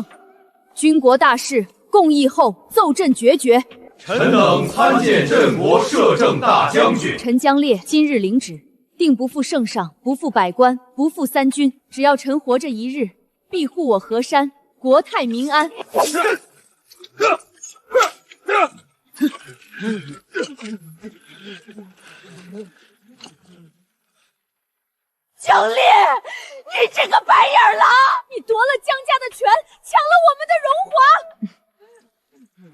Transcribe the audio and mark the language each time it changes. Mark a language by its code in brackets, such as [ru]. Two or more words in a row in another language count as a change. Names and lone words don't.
[zh] 軍國大事共議後，奏朕決決。臣等參見鎮國攝政大將軍。臣姜烈今日領旨，定不負聖上，不負百官，不負三軍。只要臣活着一日，必護我河山，國泰民安。姜烈，你这个白眼狼！你夺了姜家的权，抢了我们的荣华。